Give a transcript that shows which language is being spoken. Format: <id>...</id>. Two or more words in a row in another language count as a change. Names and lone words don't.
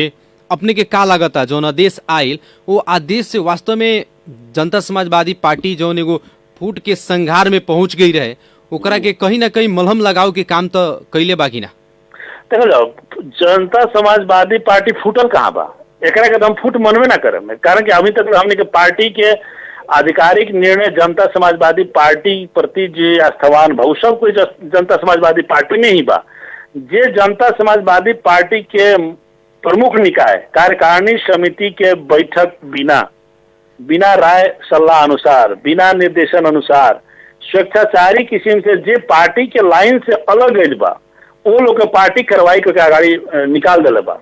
<bho>अपने के का लागता जौन आदेश आयल वो आदेश से वास्तव में जनता समाजवादी पार्टी जौन एगो फूट के संघार में पहुंच गई रहे ओकरा के कहीं ना कहीं मलहम लगाव के काम तो कैले बाकी ना? देखो जनता समाजवादी पार्टी फूटल कहाँ बा, एकरा के हम फूट मनवे ना करे, कारण कि अभी तक हमने के पार्टी के आधिकारिक निर्णय जनता समाजवादी पार्टी प्रति जो आस्थावान भाव सब कोई जनता समाजवादी पार्टी में ही बा। जे जनता समाजवादी पार्टी के प्रमुख निकाय कार्यकारिणी समिति के बैठक बिना राय सलाह अनुसार, बिना निर्देशन अनुसार स्वेच्छाचारी किस्म से जे पार्टी के लाइन से अलग गई बा वो लोग के पार्टी कार्रवाई करके आगाड़ी निकाल दिले बा।</bho>